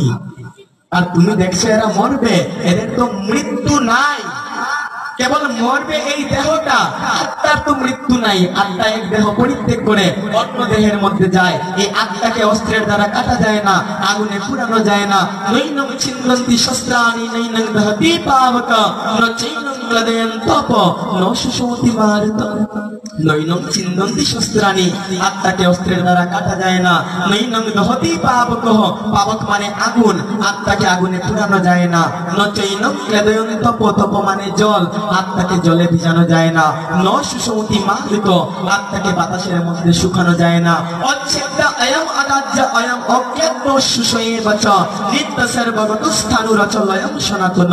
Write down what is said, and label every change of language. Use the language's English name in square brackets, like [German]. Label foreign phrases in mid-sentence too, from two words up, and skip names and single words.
[Bangla] আর তুমি দেখছো এরা মরবে, এদের তো মৃত্যু নাই, কেবল মরবে এই দেহটা, আত্মার তো মৃত্যু নাই। আত্মা এক দেহ পরিত্যাগ করে অন্য দেহের মধ্যে যায়, এই আত্মাকে অস্ত্রের দ্বারা কাটা যায় না, আগুনে পুরানো যায় না। [Sanskrit] নৈনং ছিন্দন্তি শস্ত্রাণি নৈনং দহতি পাবক ন চৈনং ক্লেদয়ন তপ ন সুষমতি ভারত। নৈনং ছিন্দন্তি শস্ত্রাণি, [Bangla] আত্মাকে অস্ত্রের দ্বারা কাটা যায় না। [Sanskrit] নৈনং দহতি পাবক, [Bangla] পাবক মানে আগুন, আত্মাকে আগুনে পুরানো যায় না। [Sanskrit] ন চৈনং ক্লেদয়ন তপ, [Bangla] তপ মানে জল, আত্মাকে জলে ভিজানো যায় না। [Sanskrit] ন সুষমতি মাহৃত, [Bangla] আত্মাকে বাতাসের মধ্যে শুকানো যায় না। [Sanskrit] অচ্ছেদ্য অয়ম আদাজ্য অয়ম অজ্ঞাত সুষয়ে বচ নিত্য সর্বগত স্থানুরচ লয়ম সনাতন।